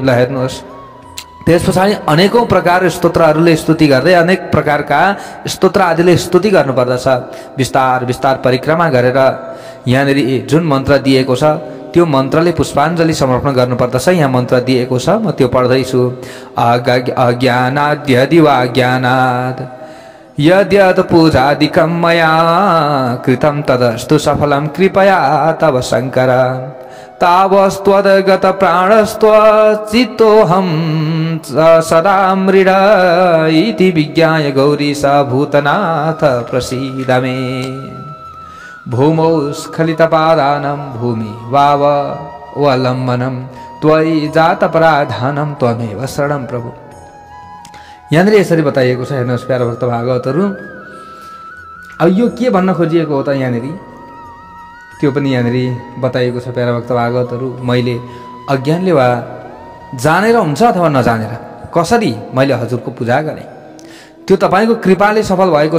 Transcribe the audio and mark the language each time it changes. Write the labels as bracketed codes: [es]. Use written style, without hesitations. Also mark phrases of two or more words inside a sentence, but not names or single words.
[ne] ल हेर्नुहोस्, त्यस पछाडि अनेकौं प्रकार स्तोत्रहरूले स्तुति गर्दै अनेक प्रकारका स्तोत्र आदिले स्तुति गर्नुपर्दछ। विस्तार विस्तार परिक्रमा गरेर यहाँनिर जुन मन्त्र दिएको छ त्यो मन्त्रले पुष्पाञ्जली समर्पण गर्नुपर्दछ। यहाँ मन्त्र दिएको छ, म त्यो पढ्दैछु। [sa] अज्ञानाद्यदि वा ज्ञानात् यद्यत् पूजादिकं मया कृतं तदस्तु सफलं कृपया तव शङ्कर तावस्त्वद्गत प्राणस्त्व चित्तोऽहं सदा मृड इति विज्ञाय गौरीश भूतनाथ प्रसीद मे। भूमौ स्खलितपादानं भूमि वावलम्बनं त्वयि जातपराधानं त्वमेव शरणं प्रभु। [ne] यहाँनिर यसरी बताइएको छ, हेर्नुहोस् प्यारो भक्त भागवतहरू। अब यो के भन्न खोजिएको हो त यहाँनिर त्यो पनि यहाँनिर बताइएको छ प्यारा भक्त भागवतहरू। मैले अज्ञानले वा जानेर हुन्छ अथवा नजानेर कसरी मैले हजुरको पूजा गरेँ, त्यो तपाईँको कृपाले सफल भएको छ।